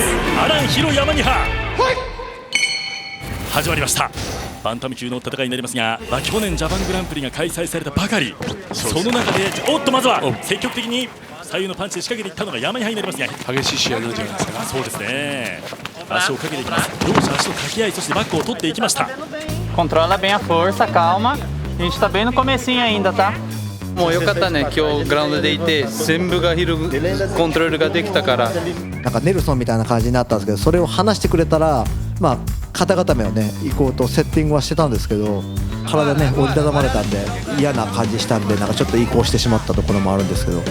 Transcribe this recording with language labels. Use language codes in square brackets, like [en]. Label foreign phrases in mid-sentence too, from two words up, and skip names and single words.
[ja] アラン・ヒロ・ヤマニハ、始まりました。バンタム級の戦いになりますが、去年ジャパングランプリが開催されたばかり、その中でまずは積極的に左右のパンチで仕掛けていったのがヤマニハになりますが、激しい試合なんじゃないですか。そうですね、足をかけていきます。両者足の掛け合い、そしてバックを取っていきました。 [pt] Controla bem a força, calma. A gente tá bem no comecinho ainda, tá? [ja] もうよかったね、今日グラウンドでいて全部がヒルコントロールができたから。なんかネルソンみたいな感じになったんですけど、それを話してくれたらまあ肩固めをね行こうとセッティングはしてたんですけど、体ね折りたたまれたんで嫌な感じしたんで、なんかちょっと移行してしまったところもあるんですけど、